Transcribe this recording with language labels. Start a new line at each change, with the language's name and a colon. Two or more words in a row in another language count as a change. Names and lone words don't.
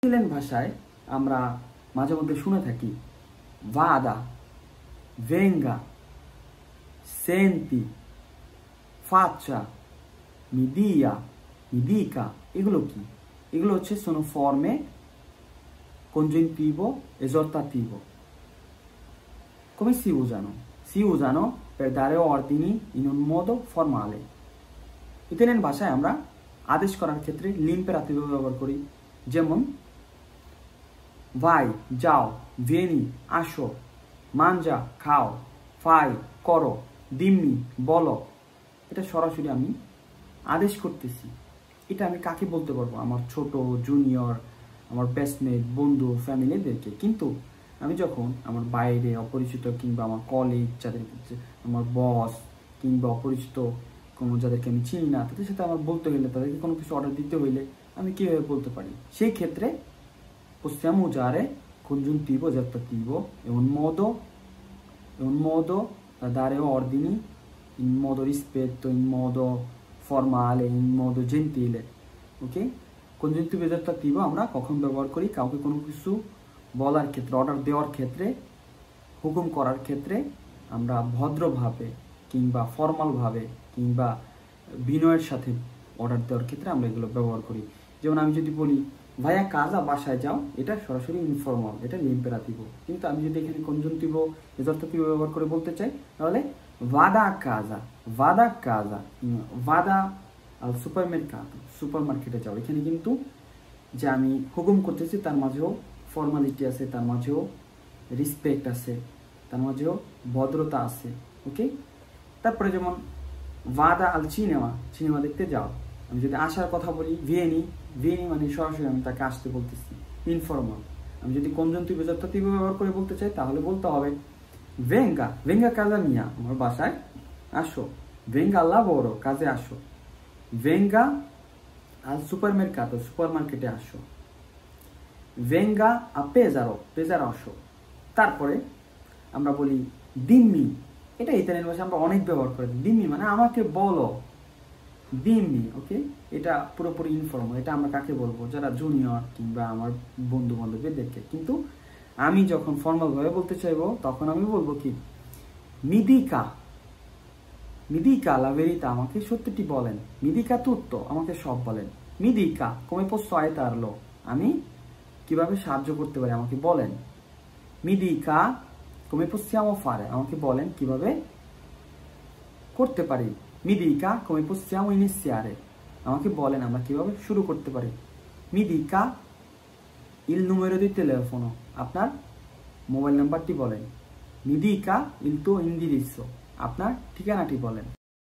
Bangla: ইতালিয়ান ভাষায় আমরা মাঝে মধ্যে শুনে থাকি
Italian: vada, venga, senti, faccia, mi dia, mi dica.
Bangla: এগুলো কি? এগুলো হচ্ছে
Italian: sono forme congiuntivo esortativo. Come si usano? Si usano per dare ordini in un modo formale.
Bangla: ইতালিয়ান ভাষায় আমরা আদেশ করার ক্ষেত্রে l'imperativo ব্যবহার করি, যেমন vai, যাও, vieni, আসো, mangia, খাও, fai, করো, dimmi, বলো। এটা সরাসরি আমি আদেশ করতেছি। এটা আমি কাকে বলতে পারবো? আমার ছোট, জুনিয়র, আমার বেস্টমেট, বন্ধু, ফ্যামিলিদেরকে। কিন্তু আমি যখন আমার বাইরে অপরিচিত কিংবা আমার কলিগ, যাদের আমার বস কিংবা অপরিচিত কোনো যাদেরকে আমি চিনি না, তাদের সাথে আমার বলতে হইলে, তাদেরকে কোনো কিছু অর্ডার দিতে হইলে আমি কীভাবে বলতে পারি? সেই ক্ষেত্রে
Italian: possiamo usare congiuntivo esortativo è un modo da dare ordini in modo rispetto, in modo formale, in modo gentile.
Bangla: ওকে,
Italian: congiuntivo esortativo
Bangla: আমরা কখন ব্যবহার করি? কাউকে কোনো কিছু বলার ক্ষেত্রে, অর্ডার দেওয়ার ক্ষেত্রে, হুকুম করার ক্ষেত্রে আমরা ভদ্রভাবে কিংবা ফর্মালভাবে কিংবা বিনয়ের সাথে অর্ডার দেওয়ার ক্ষেত্রে আমরা এগুলো ব্যবহার করি। যেমন আমি যদি বলি
Italian: vai a casa,
Bangla: বাসায় যাও, এটা সরাসরি ইনফর্মাল, এটা l'imperativo। কিন্তু আমি যদি এখানে
Italian: congiuntivo esortativo
Bangla: ব্যবহার করে বলতে চাই, তাহলে
Italian: vada a casa, vada a casa, vada al supermercato,
Bangla: সুপারমার্কেটে যাও। এখানে কিন্তু যে আমি হুকুম করতেছি তার মাঝেও ফর্মালিটি আছে, তার মাঝেও রিসপেক্ট আছে, তার মাঝেও ভদ্রতা আছে। ওকে, তারপরে যেমন
Italian: vada al cinema,
Bangla: সিনেমা দেখতে যাও। আমি যদি আসার কথা বলি
Italian: vieni, vieni
Bangla: মানে সরাসরি আমি তাকে আসতে বলতেছি, ইনফর্মাল। আমি যদি
Italian: congiuntivo esortativo
Bangla: ব্যবহার করে বলতে চাই, তাহলে বলতে হবে
Italian: venga, venga a casa mia,
Bangla: আমার বাসায় আসো।
Italian: venga al lavoro,
Bangla: কাজে আসো।
Italian: venga al supermercato,
Bangla: সুপারমার্কেটে আসো।
Italian: venga a Pesaro,
Bangla: পেজারো আসো। তারপরে আমরা বলি dimmi, এটা ইতালিয়ান ভাষায় আমরা অনেক ব্যবহার করি। dimmi মানে আমাকে বলো, dimmi। ওকে, এটা পুরোপুরি ইনফর্মাল। এটা আমরা কাকে বলবো? যারা জুনিয়র কিংবা আমার বন্ধু বান্ধবীদেরকে। কিন্তু আমি যখন ফর্মালভাবে বলতে চাইবো, তখন আমি বলবো কি
Italian: mi dica, mi dica la verità,
Bangla: আমাকে সত্যিটি বলেন।
Italian: mi dica tutto,
Bangla: আমাকে সব বলেন।
Italian: mi dica come posso aiutarlo,
Bangla: আমি কিভাবে সাহায্য করতে পারি, আমাকে বলেন।
Italian: mi dica come possiamo fare,
Bangla: আমাকে বলেন কিভাবে করতে পারি।
Italian: mi dica come possiamo iniziare,
Bangla: আমাকে বলেন আমরা কিভাবে শুরু করতে পারি।
Italian: mi dica il numero di telefono,
Bangla: আপনার মোবাইল নাম্বারটি বলেন।
Italian: mi dica il tuo indirizzo,
Bangla: আপনার ঠিকানাটি বলেন।